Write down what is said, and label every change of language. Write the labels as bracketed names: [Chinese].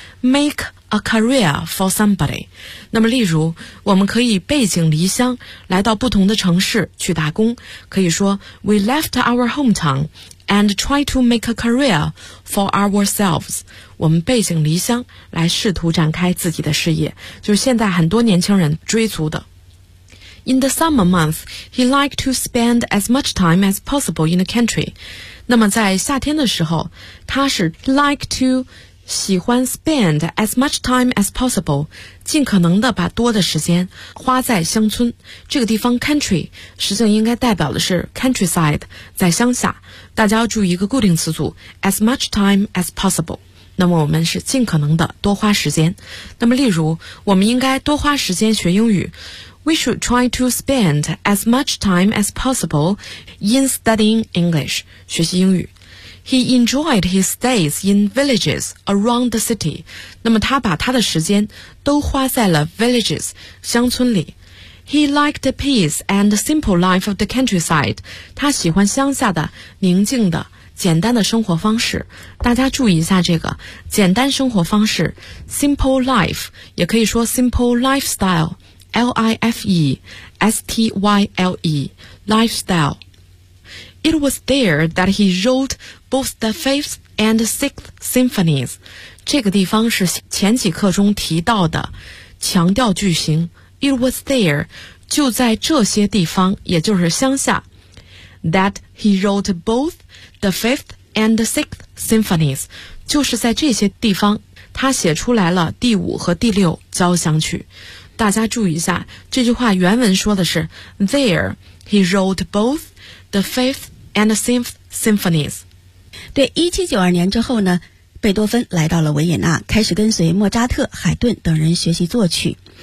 [English] Make a career for somebody. [Chinese] 那么例如，我们可以背井离乡，来到不同的城市去打工，可以说 [English] we left our hometown,and try to make a career for ourselves. [Chinese] 我们背井离乡来试图展开自己的事业，就是现在很多年轻人追逐的。 [English] In the summer months, he liked to spend as much time as possible in the country. [Chinese] 那么在夏天的时候，他是 [English] like to [Chinese] 喜欢 [English] spend as much time as possible, [Chinese] 尽可能的把多的时间花在乡村。这个地方 country 实际上应该代表的是 countryside, 在乡下。大家要注意一个固定词组 [English] as much time as possible, [Chinese] 那么我们是尽可能的多花时间。那么例如我们应该多花时间学英语， [English] We should try to spend as much time as possible in studying English, [Chinese] 学习英语。 [English] He enjoyed his days in villages around the city, [Chinese] 那么他把他的时间都花在了 villages, 乡村里。 [English] He liked the peace and simple life of the countryside. [Chinese] 他喜欢乡下的宁静的简单的生活方式。大家注意一下这个简单生活方式 simple life, 也可以说 simple lifestyle, L-I-F-E-S-T-Y-L-E, lifestyle. [English] It was there that he wrote both the fifth and sixth symphonies. [Chinese] 这个地方是前几课中提到的强调句型。 [English] It was there, [Chinese] 就在这些地方，也就是乡下。 [English] That he wrote both the fifth and the sixth symphonies, [Chinese] 就是在这些地方，他写出来了第五和第六交响曲。大家注意一下，这句话原文说的是 [English] There, he wrote both the fifth and the sixth symphonies. [Chinese] 对，1792年之后呢，贝多芬来到了维也纳，开始跟随莫扎特、海顿等人学习作曲。